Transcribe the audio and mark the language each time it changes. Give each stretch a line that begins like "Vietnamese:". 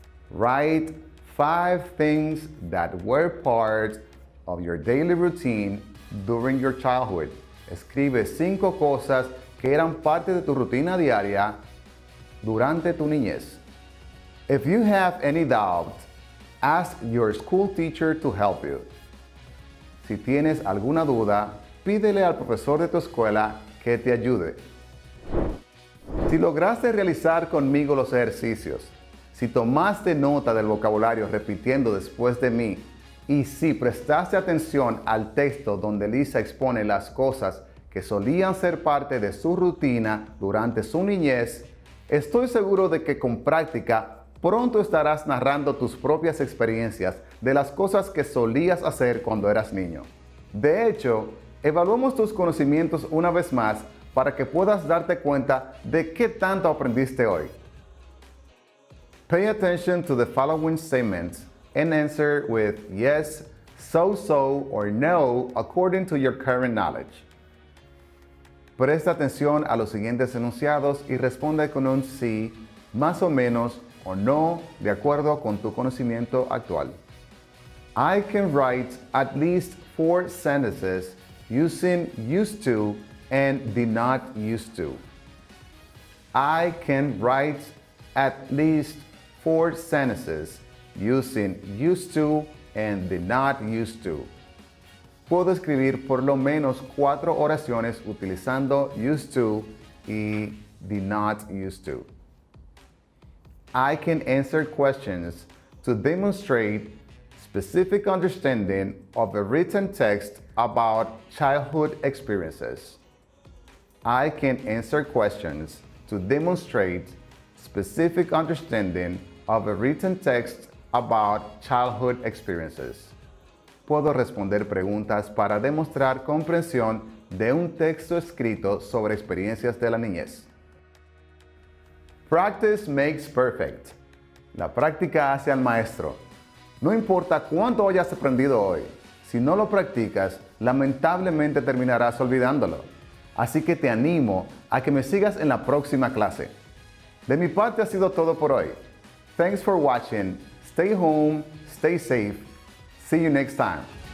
English: Write 5 things that were part of your daily routine during your childhood.
Spanish: Escribe 5 cosas que eran parte de tu rutina diaria durante tu niñez.
English: If you have any doubt, ask your school teacher to help you.
Spanish: Si tienes alguna duda, pídele al profesor de tu escuela que te ayude. Si lograste realizar conmigo los ejercicios, si tomaste nota del vocabulario repitiendo después de mí, y si prestaste atención al texto donde Lisa expone las cosas que solían ser parte de su rutina durante su niñez, estoy seguro de que con práctica pronto estarás narrando tus propias experiencias de las cosas que solías hacer cuando eras niño. De hecho, evaluemos tus conocimientos una vez más para que puedas darte cuenta de qué tanto aprendiste hoy.
English: Pay attention to the following statements and answer with yes, so, or no according to your current knowledge.
Spanish: Presta atención a los siguientes enunciados y responde con un sí, más o menos, o no, de acuerdo con tu conocimiento actual.
English: I can write at least 4 sentences using used to and did not used to. I can write at least 4 sentences using used to and did not used to.
Spanish: Puedo escribir por lo menos 4 oraciones utilizando used to y did not used to.
English: I can answer questions to demonstrate specific understanding of a written text about childhood experiences. I can answer questions to demonstrate specific understanding of a written text about childhood experiences.
Spanish: Puedo responder preguntas para demostrar comprensión de un texto escrito sobre experiencias de la niñez.
English: Practice makes perfect.
Spanish: La práctica hace al maestro. No importa cuánto hayas aprendido hoy, si no lo practicas, lamentablemente terminarás olvidándolo. Así que te animo a que me sigas en la próxima clase. De mi parte ha sido todo por hoy.
English: Thanks for watching. Stay home, stay safe. See you next time.